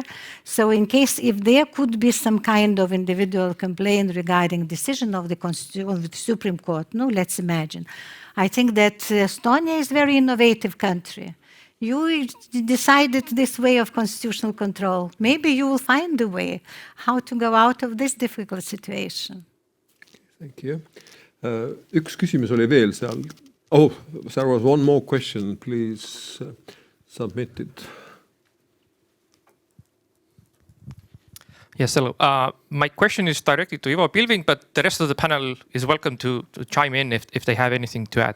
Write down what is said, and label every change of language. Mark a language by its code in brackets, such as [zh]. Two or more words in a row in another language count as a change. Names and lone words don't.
[en] So in case if there could be some kind of individual complaint regarding decision of the Supreme Court, let's imagine. I think that Estonia is a very innovative country. You decided this way of constitutional control. Maybe you will find a way how to go out of this difficult situation. Thank you. [et] Üks küsimus oli veel seal. [en] Oh, there was one more question. Please submit it. Yes, hello. My question is directed to Ivo Pilving, but the rest of the panel is welcome to chime in if they have anything to add.